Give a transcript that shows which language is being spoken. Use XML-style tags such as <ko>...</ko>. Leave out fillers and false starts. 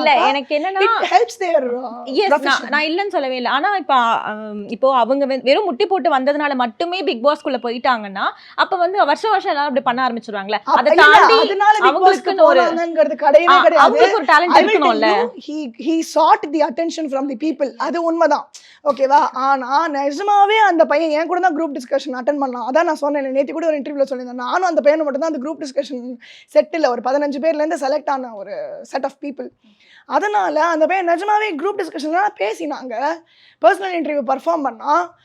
<ta>இல்ல. எனக்கு என்னன்னா</ta> <en>helps there</en> <ta>நான் இல்லன்னு சொல்லவே இல்லை. ஆனா இப்போ அவங்க வெறும் முட்டி போட்டு வந்ததுனால மட்டுமே பிக் பாஸ்க்குள்ள போயிட்டாங்கன்னா அப்ப வந்து வருஷம் எல்லாரும் அப்படி பண்ண ஆரம்பிச்சிருவாங்களே. அதை தாண்டி அவங்களுக்கு கிடையவே கிடையாது. அவங்களுக்கு ஒரு டேலண்ட் இருக்கணும்ல.</ta> <en>he sought the attention from the people.</en> <ta>அது உண்மைதான், ஓகேவா? ஆனா நிஜமாவே அந்த பையன் என் கூட தான் குரூப் டிஸ்கஷன் அட்டென்ட் பண்ணான். அதான் நான் சொன்னேன், நேற்று கூட ஒரு இன்டர்வியூல சொல்லியிருந்தேன். நானும் அந்த பையனை மட்டும் தான் அந்த குரூப் டிஸ்கஷன் செட்டில் ஒரு 15 பேர்லேருந்து செலக்ட் ஆன ஒரு செட் ஆஃப் பீப்புள். அதனால அந்த பையன் நிஜமாவே குரூப் டிஸ்கஷன்லாம் பேசினாங்க, பர்சனல் இன்டர்வியூ பர்ஃபார்ம் பண்ணான்.</ta>